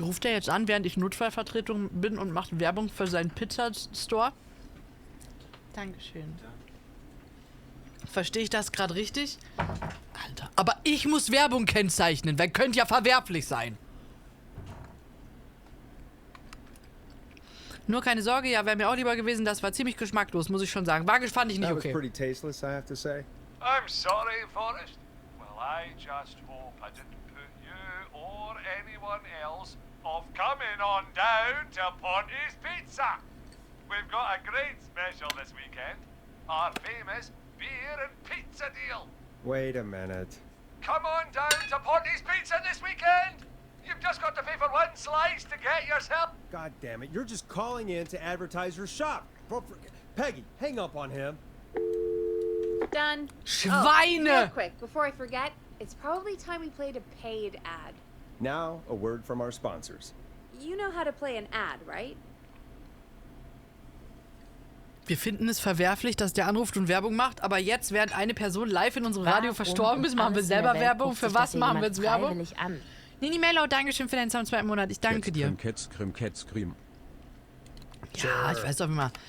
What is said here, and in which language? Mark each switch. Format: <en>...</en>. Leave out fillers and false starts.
<de>Ruft er jetzt an, während ich Notfallvertretung bin und macht Werbung für seinen Pizzastore? Dankeschön. Verstehe ich das gerade richtig? Alter, aber ich muss Werbung kennzeichnen, weil könnte ja verwerflich sein. Nur keine Sorge, ja, wäre mir auch lieber gewesen, das war ziemlich geschmacklos, muss ich schon sagen. Fand ich nicht</de> <en>That was</en> <de>okay.</de> <en>pretty tasteless, I have to say. I'm sorry, Forrest. Well, I just hope I didn't put you or anyone else off coming on down to Ponte's Pizza. We've got a great special this weekend. Our famous beer and pizza deal. Wait a minute. Come on down to Ponte's Pizza this weekend. You've just got to pay for one slice to get yourself. God damn it, you're just calling in to advertise your shop. Peggy, hang up on him. Done. Oh,</en> <de>Schweine!</de> <en>real quick, before I forget, it's probably time we played a paid ad. Now, a word from our sponsors. You know how to play an ad, right?</en> <de>Wir finden es verwerflich, dass der anruft und Werbung macht, aber jetzt, während eine Person live in unserem Radio verstorben ist, machen wir selber Werbung. Für was machen wir jetzt Werbung? Nini Mello, Dankeschön für deinen zweiten Monat. Ich danke dir. Krim. Ja, ich weiß doch immer.</de>